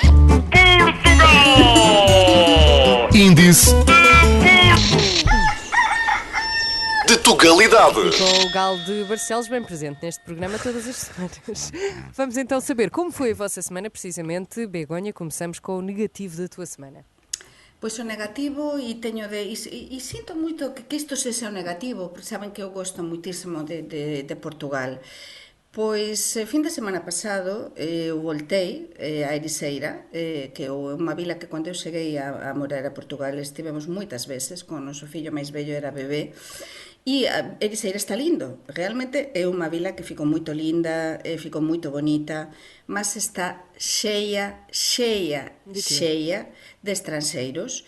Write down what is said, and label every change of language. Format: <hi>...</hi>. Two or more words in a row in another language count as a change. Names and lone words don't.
<pt>Índice de Tugalidade. Com o galo de Barcelos bem presente neste programa todas as semanas. Vamos então saber como foi a vossa semana, precisamente. Begonha, começamos com o negativo da tua semana.</pt> <gl>Pois o negativo e sinto moito que isto sexa o negativo, porque saben que eu gosto moitísimo de Portugal. Pois, fin de semana pasado, eu voltei a Ericeira, que é unha vila que cando eu cheguei a morar a Portugal estivemos moitas veces, con o noso fillo máis vello era bebé, e Ericeira está lindo, realmente é unha vila que ficou moito linda, ficou moito bonita, mas está cheia de estranxeiros.</gl>